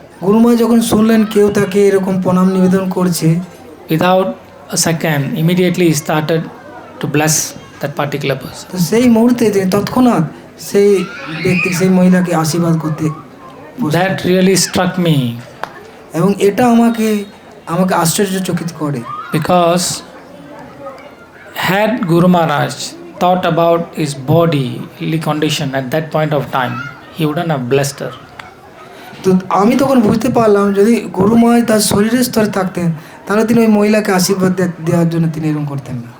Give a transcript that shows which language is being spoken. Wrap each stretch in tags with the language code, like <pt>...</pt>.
<bn>গুরু মহারাজ যখন শুনলেন কেউ তাকে এরকম প্রণাম নিবেদন করছে,</bn> <en>without a second, immediately he started to bless that particular person.</en> <bn>তো সেই মুহূর্তে তিনি তৎক্ষণাৎ সেই ব্যক্তি সেই মহিলাকে আশীর্বাদ করতে</bn> <en>That really struck me.</en> <bn>এবং এটা আমাকে আশ্চর্যচকিত করে।</bn> <en>Because had Guru Maharaj thought about his bodily condition at that point of time, he wouldn't have blessed her.</en> <bn>তো আমি তখন বুঝতে পারলাম যদি গুরু মহারাজ তার শরীরের স্তরে থাকতেন তাহলে তিনি ওই মহিলাকে আশীর্বাদ দেওয়ার জন্য তিনি এরকম করতেন না।</bn>